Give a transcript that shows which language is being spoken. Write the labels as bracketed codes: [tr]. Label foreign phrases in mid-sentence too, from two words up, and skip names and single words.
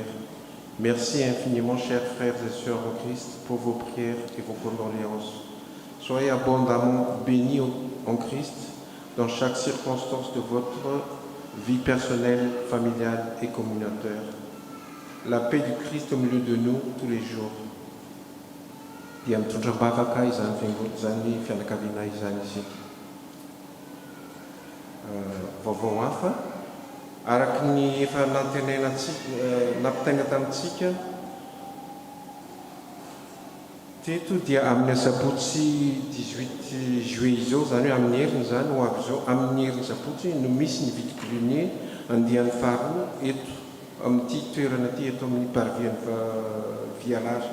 [fr] Merci infiniment, chers frères et sœurs en Christ, pour vos prières et vos condoléances. Soyez abondamment bénis en Christ dans chaque circonstance de votre vie personnelle, familiale et communautaire. La paix du Christ au milieu de nous tous les jours. [mg] Dia mitondram-bavaka izany fianakaviana izany isika. Vaovao hafa araky ny efa nampitaina tamintsika teto dia amin'ny asabotsy 18 juillet izao, zany hoe amin'ny heriny zany ho avy izao, amin'ny heriny sabotsy no misy ny vidi-colonier andehan'ny faharoa eto amin'ity toerana ity eto amin'ny parvian'ny Vialary.